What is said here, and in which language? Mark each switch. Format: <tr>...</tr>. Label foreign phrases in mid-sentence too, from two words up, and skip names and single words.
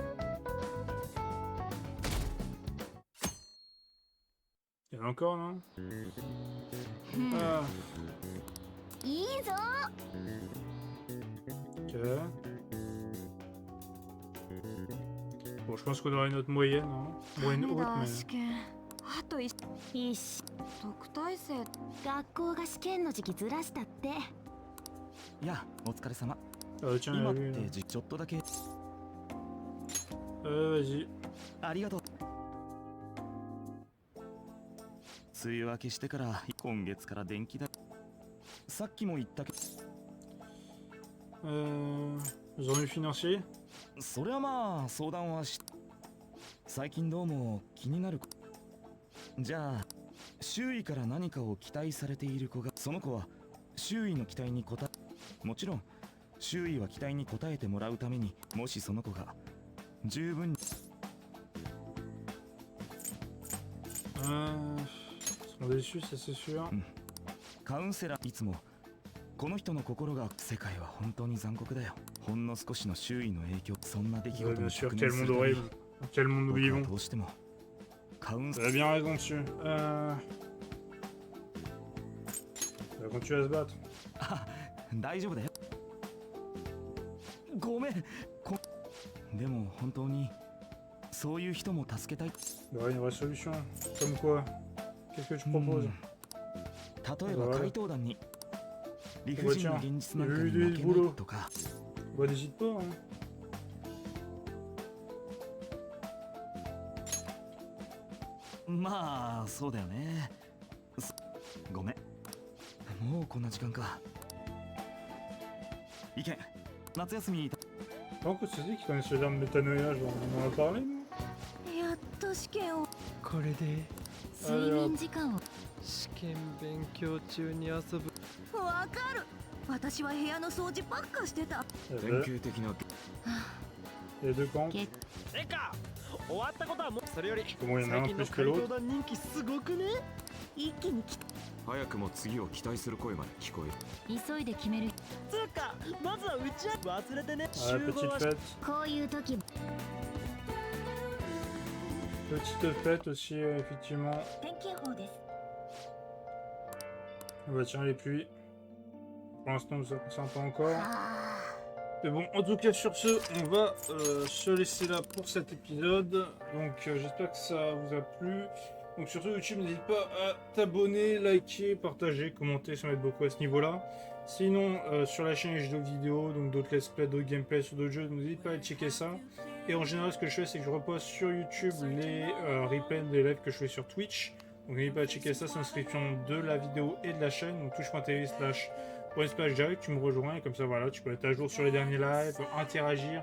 <fr>Il y en a encore, non? Ah. Ok. Bon, je pense qu'on aura une note moyenne, hein. Moyenne haute, mais...</fr> <ja>試験あといいし特待生学校が試験の時期ずらしたって。いや、お疲れ様。</ja> <fr>Ah, tiens, il y</fr> <ja>今</ja> <fr>a</fr> <ja>っ</ja> <fr>lui,</fr> <ja>てちょっとだけ。</ja> <fr>vas-y.</fr> <ja>ありがとう。梅雨明けしてから今月から電気代。さっきも言ったけど。</ja> <fr>Revenu financier?</fr> <ja>それはまあ相談はし。最近どうも気になる。じゃあ周囲から何かを期待されている子が、その子は周囲の期待に応え、もちろん周囲は期待に応えてもらうために、もしその子が十分に。</ja> <fr>sont déçus, ça c'est sûr.</fr> <ja>カウンセラーいつもこの人の心が、世界は本当に残酷だよ。ほんの少しの周囲の影響、そんな出来事に直面するたび、</ja> <fr>Quel monde nous vivons. Vous avez bien raison dessus. On va continuer à se battre.</fr> <ja>大丈夫だよ。ごめん。でも本当にそういう人も助けたい。</ja> <fr>Il y aurait une vraie solution. Comme quoi? Qu'est-ce que tu proposes?</fr> <ja>例えば怪盗団に理不尽な現実なんかに負けないとか。</ja> <fr>Bah n'hésite pas, hein.</fr> <ja>まあそうだよね。ごめん。もうこんな時間か。意見。夏休み。</ja> <fr>Donc c'est dit qu'ils connaissent le terme métanoïa, genre on en a parlé, non?</fr> <ja>やっと試験を。これで睡眠時間を。試験勉強中に遊ぶ。わかる。私は部屋の掃除ばっかしてた。典型的な。</ja> <fr>Les deux camps.</fr> <ja>えか終わったことはもう。それより最近の怪盗団人気すごくね。一気に来た。早くも次を期待する声まで聞こえる。急いで決める。つうかまずは打ち合わ忘れてね。</ja> <fr>Ah, petite fête.</fr> <ja>こういう時。</ja> <fr>Petite fête aussi, effectivement.</fr> <ja>天気予報です。</ja> <fr>On va tirer les pluies. Pour l'instant, ça ne concerne pas encore. Mais bon, en tout cas, sur ce, on va se laisser là pour cet épisode. Donc, j'espère que ça vous a plu. Donc, surtout, YouTube, n'hésite pas à t'abonner, liker, partager, commenter, ça m'aide beaucoup à ce niveau-là. Sinon, sur la chaîne, j'ai d'autres vidéos, donc d'autres</fr> <en>let's play,</en> <fr>d'autres gameplays sur d'autres jeux, donc n'hésite pas à checker ça. Et en général, ce que je fais, c'est que je reposte sur YouTube les replays des lives que je fais sur Twitch. Donc n'hésite pas à checker ça, c'est l'inscription de la vidéo et de la chaîne. Donc twitch.tv/Splash direct, tu me rejoins et comme ça voilà, tu peux être à jour sur les derniers lives, interagir.</fr>